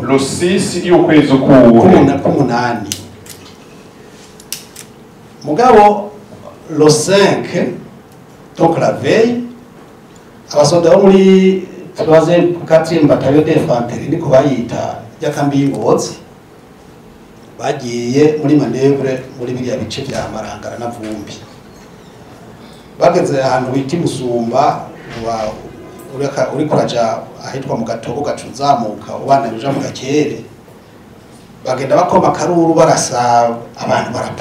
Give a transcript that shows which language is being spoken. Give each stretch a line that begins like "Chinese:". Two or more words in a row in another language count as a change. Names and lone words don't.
Rundi: le 6 y'ukwezi k'umunani mugabo
French: le 5 donc la veille
Rundi: abasoda bo muri 3e 4e
French: bataillon d'infanterie
Rundi: niko bayita y'akambi y'Ingozi bagiye muri manevre muri biriya bice bya Marangara na Vumbi bageze ahantu bita Musumba uri kuraja ahitwa mu Gatobo gacuzamuka ubana bija mu Gakere bagenda bakoma karuru barasa abantu